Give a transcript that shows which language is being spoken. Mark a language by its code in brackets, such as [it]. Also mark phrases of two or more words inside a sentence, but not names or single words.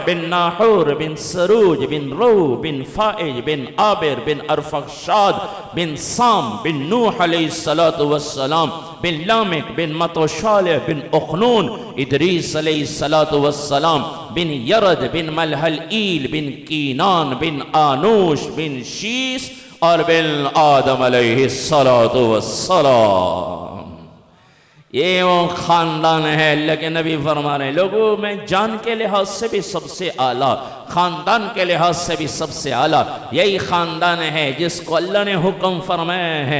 [hi] बिन नाहूर बिन सरूज बिन रू बिन फाइज बिन आबिर बिन अरफशाद बिन साम बिन नूह [ar] عليه الصلاة والسلام [hi] बिन लामिक बिन मतशालिह बिन उखनून इदरीस [ar] عليه الصلاة والسلام [hi] बिन यरद बिन मलहल ईल बिन कीनान बिन आनूश बिन शीस और बिन आदम [ar] عليه الصلاة والسلام. [hi] ये वो ख़ानदान है। अल्लाह के नबी फरमा रहे लोगों में जान के लिहाज से भी सबसे आला, ख़ानदान के लिहाज से भी सबसे आला यही ख़ानदान है जिसको अल्लाह ने हुक्म फरमाया है।